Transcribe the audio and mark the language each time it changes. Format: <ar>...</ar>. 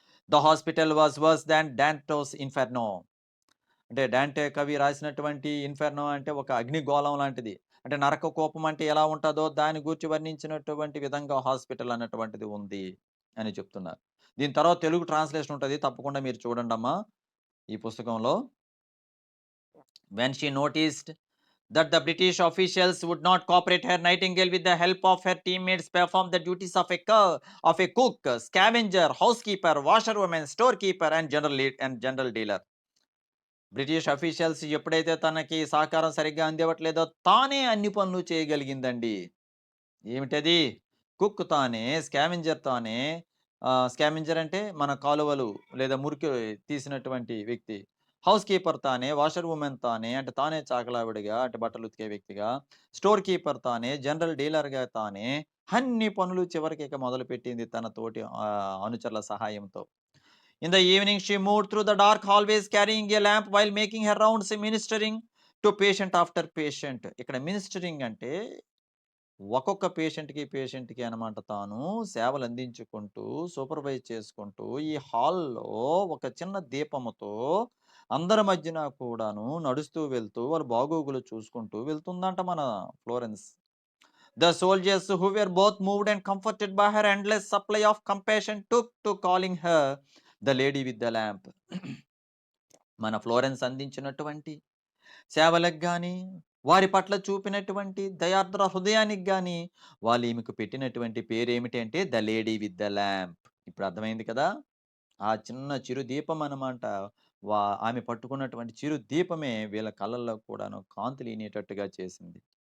<en>The hospital was worse than Dante's Inferno.</en> <te>అంటే డాంటే కవి రాసినటువంటి ఇన్ఫెర్నో అంటే ఒక అగ్నిగోళం లాంటిది. అంటే నరక కోపం అంటే ఎలా ఉంటుందో దాని గురించి వర్ణించినటువంటి విధంగా హాస్పిటల్ అన్నటువంటిది ఉంది అని చెప్తున్నారు. దీని తర్వాత తెలుగు ట్రాన్స్లేషన్ ఉంటుంది, తప్పకుండా మీరు చూడండమ్మా ఈ పుస్తకంలో.</te> <en>When she noticed that the British officials would not cooperate her, Nightingale, with the help of her teammates, performed the duties of a cook, scavenger, housekeeper, washerwoman, storekeeper, and general dealer.</en> <te>British officials ఎప్పుడైతే తనకి సహకారం సరిగ్గా అందివ్వట్లేదో తానే అన్ని పనులు చేయగలిగిందండి. ఏమిటది? Cook తానే, scavenger తానే. స్కావెంజర్ అంటే మన కాలువలు లేదా మురికి తీసినటువంటి వ్యక్తి. హౌస్ కీపర్ తానే, వాషర్ వుమెన్ తానే, అంటే తానే చాకలావిడిగా అంటే బట్టలు ఉతికే వ్యక్తిగా, స్టోర్ కీపర్ తానే, జనరల్ డీలర్‌గా తానే, అన్ని పనులు చివరికి ఇక మొదలుపెట్టింది తన తోటి అనుచరుల సహాయంతో.</te> <en>In the evening she moved through the dark hallways carrying a lamp while making her rounds ministering to patient after patient.</en> <te>ఇక్కడ మినిస్టరింగ్ అంటే ఒక్కొక్క పేషెంట్‌కి అనమాట తాను సేవలందించుకుంటూ, సూపర్వైజ్ చేసుకుంటూ, ఈ హాల్‌లో ఒక చిన్న దీపముతో అందరి మధ్యన కూడాను నడుస్తూ వెళ్తూ, వాళ్ళ బాగోగులు చూసుకుంటూ వెళ్తుందంట మన Florence.</te> <en>The soldiers who were both moved and comforted by her endless supply of compassion took to calling her the lady with the lamp.</en> <te>మన ఫ్లోరెన్స్ అందించినటువంటి సేవలకు గాని, వారి పట్ల చూపినటువంటి దయార్ద్ర హృదయానికి గాని, వాళ్ళు ఈమెకు పెట్టినటువంటి పేరేమిటి అంటే, the lady with the lamp. ఇప్పుడు అర్థమైంది కదా! ఆ చిన్న చిరు దీపం అనమాట. ఆమె పట్టుకున్నటువంటి చిరు దీపమే వీళ్ళ కళ్ళల్లో కూడాను కాంతులీనేటట్టుగా చేసింది.</te>